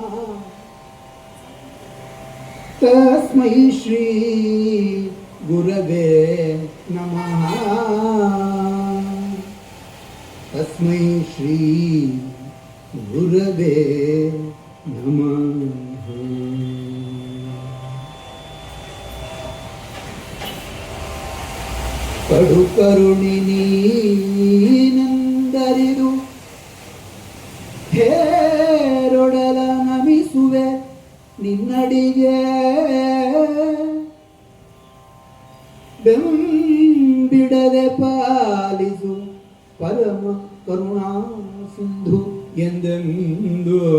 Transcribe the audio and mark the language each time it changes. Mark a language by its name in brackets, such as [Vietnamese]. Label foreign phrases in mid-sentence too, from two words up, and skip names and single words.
[Sanskrit] ತಸ್ಮೈ ಶ್ರೀ ಗುರವೇ ನಮಃ ತಸ್ಮೈ ಶ್ರೀ ಗುರವೇ ನಮಃ. [Kannada] ಕಡು ಕರುಣಿ ನೀನೆಂದರಿದು ಹೇರೊಡಲ ನಮಿಸುವೆ ನಿನ್ನಡಿಗೆ ಬೆಂಬಿಡದೆ ಪಾಲಿಸು ಪರಮ ಕರುಣಾ ಸಿಂಧು ಎಂದೆಂದು